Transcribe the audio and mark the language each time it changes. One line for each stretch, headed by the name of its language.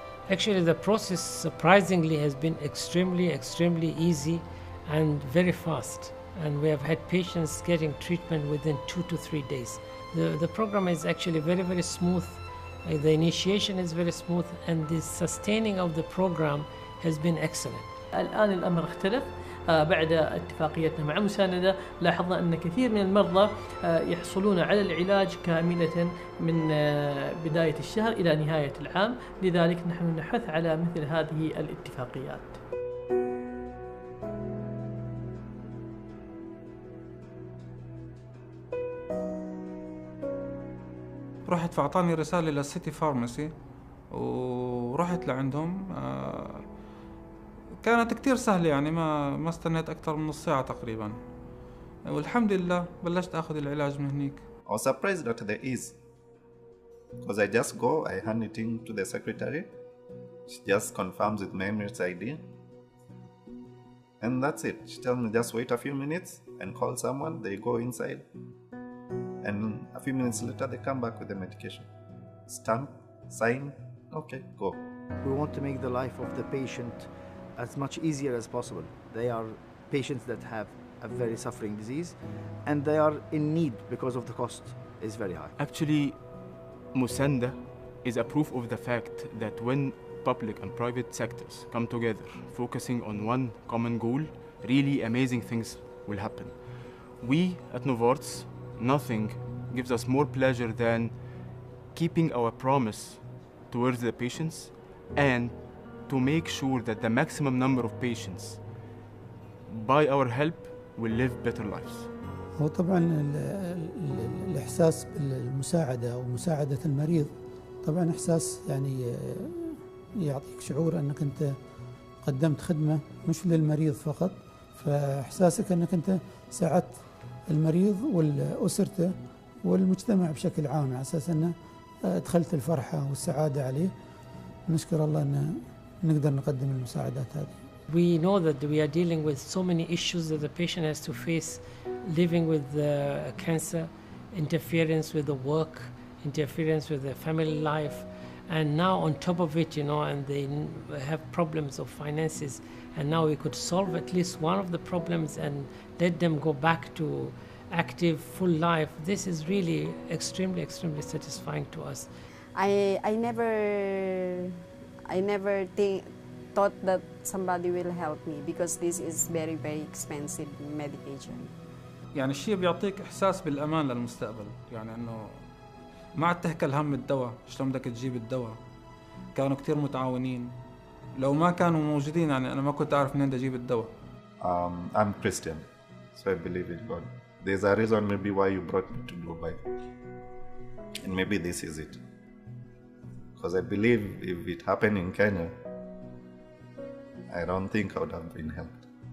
English: Actually, the process surprisingly has been extremely easy and very fast, and we have had patients getting treatment within 2 to 3 days. The program is actually very smooth. The initiation is very smooth, and the sustaining of the program has been excellent.
Arabic: الآن الأمر اختلف بعد اتفاقيتنا مع مساندة. لاحظنا أن كثير من المرضى يحصلون على العلاج كاملة من بداية الشهر إلى نهاية العام، لذلك نحن نحث على مثل هذه الاتفاقيات. رحت فأعطاني رسالة للسيتي فارماسي ورحت لعندهم. كانت كتير سهلة، يعني ما استنيت أكثر من نص ساعة تقريبا، والحمد لله بلشت أخذ العلاج من هنيك.
English: I was surprised at the ease, because I just go, I hand it in to the secretary, she just confirms with my Emirates ID, and that's it. She tells me just wait a few minutes and call someone, they go inside, and a few minutes later they come back with the medication. Stamp, sign, okay, go. We want to make the life of the patient as much easier as possible. They are patients that have a very suffering disease, and they are in need because of the cost is very high. Actually, Musanda is a proof of the fact that when public and private sectors come together, focusing on one common goal, really amazing things will happen. We at Novartis, nothing gives us more pleasure than keeping our promise towards the patients and to make sure that the maximum number of patients, by our help, will live better lives.
Arabic: هو طبعا الإحساس بالمساعدة أو مساعدة المريض طبعا إحساس يعني يعطيك شعور أنك أنت قدمت خدمة مش للمريض فقط، فإحساسك أنك أنت ساعدت المريض والأسرته والمجتمع بشكل عام، على أساس أنه أدخلت الفرحة والسعادة عليه. نشكر الله أن نقدر نقدم المساعدات هذه.
English: We know that we are dealing with so many issues that the patient has to face, living with cancer, interference with the work, interference with the family life, And now on top of it, and they have problems of finances, and now we could solve at least one of the problems and let them go back to active, full life. This is really extremely, extremely satisfying to us. I never thought that somebody will help me because this is very, very expensive medication.
Arabic: يعني الشيء بيعطيك إحساس بالأمان للمستقبل، يعني إنه ما عاد تهكل هم الدواء، شلون بدك تجيب الدواء. كانوا كتير متعاونين، لو ما كانوا موجودين يعني أنا ما كنت أعرف منين بدي أجيب الدواء.
English: I'm Christian, so I believe in God. There's a reason maybe why you brought me to Dubai, and maybe this is it. Because I believe if it happened in Kenya, I don't think I would have been helped.